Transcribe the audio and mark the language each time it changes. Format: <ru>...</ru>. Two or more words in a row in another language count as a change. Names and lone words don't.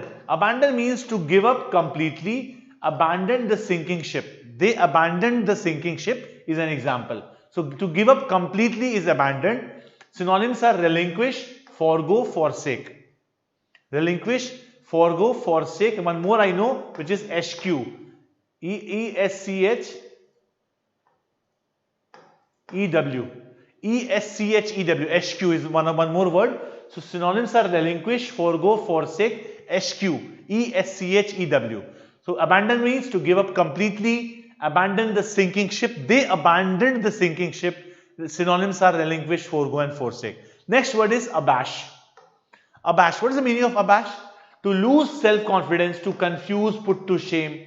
<en>Abandon means to give up completely. Abandon the sinking ship. They abandoned the sinking ship is an example. So to give up completely is abandoned. Synonyms are relinquish, forego, forsake. Relinquish, forego, forsake. One more I know, which is eschew. E-S-C-H-E-W. E-S-C-H-E-W. Eschew is one more word. So synonyms are relinquish, forego, forsake, eschew. E-S-C-H-E-W. So abandon means to give up completely. Abandon the sinking ship. They abandoned the sinking ship. The synonyms are relinquish, forego and forsake. Next word is abash. Abash. What is the meaning of abash? To lose self-confidence, to confuse, put to shame.</en>